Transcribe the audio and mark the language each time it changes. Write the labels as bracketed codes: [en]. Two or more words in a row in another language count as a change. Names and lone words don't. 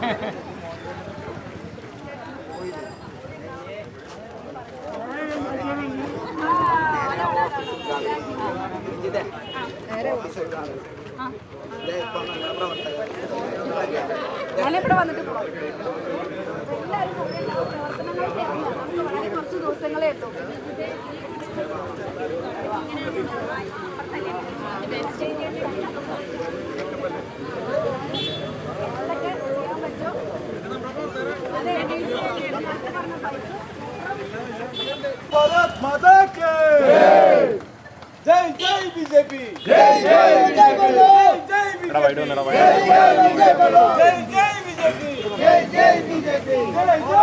[ml] ഞാനിവിടെ വന്നിട്ട് പോവാം. എല്ലാവരും പ്രവർത്തനങ്ങളൊക്കെ നമുക്ക് വളരെ കുറച്ച് ദിവസങ്ങളേ ഉള്ളൂ. [hi] भारत माता के जय जय बीजेपी जय जय बीजेपी जय जय बीजेपी जय जय बीजेपी जय जय बीजेपी जय